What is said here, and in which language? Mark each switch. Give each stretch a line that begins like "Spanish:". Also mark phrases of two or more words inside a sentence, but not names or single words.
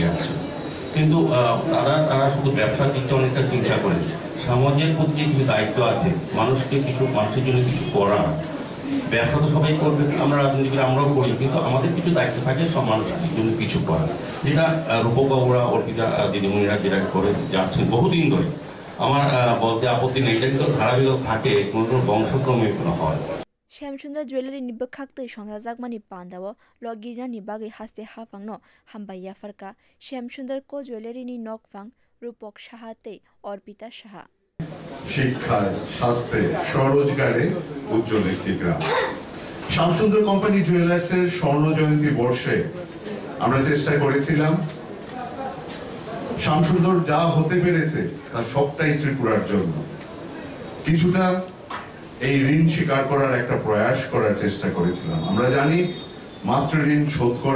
Bangla: আছে কিন্তু তারা শুধু ব্যবসার দিকটা অনেকটা চিন্তা করেন সমাজের প্রতি কিছু দায়িত্ব আছে মানুষের জন্য কিছু করা ব্যবসা তো সবাই করবে আমরা রাজনীতিবিদ আমরাও করি কিন্তু আমাদের কিছু দায়িত্ব থাকে সব মানুষের জন্য কিছু করা যেটা রূপকবাবুরা অর্পিতা দিদিমণিরা যেটা করে যাচ্ছেন বহুদিন ধরে আমার বলতে আপত্তি নেই এটা কিন্তু ধারাবাহিক থাকে কোনো বংশক্রমে কোনো হয়
Kok Borok: Shyamsundar Jewelry ni bwkhak tei songjagmani pandao logirnani bagai haste hafangno hambai yafarka Shyamsundar Co Jewelry ni nokfang Rupok Saha tei Orpita Saha
Bangla: শিক্ষায় স্বাস্থ্যে স্বরোজগারে উজ্জ্বল একটি গ্রাম শ্যামসুন্দর কোম্পানি জুয়েলার্সের স্বর্ণ জয়ন্তী বর্ষে আমরা চেষ্টা করেছিলাম শ্যামসুন্দর যা হতে পেরেছে তার সবটাই ত্রিপুরার জন্য কিছুটা এই ঋণ স্বীকার করার একটা প্রয়াস করার চেষ্টা করেছিলাম আমরা জানি মাত্র ঋণ শোধ করা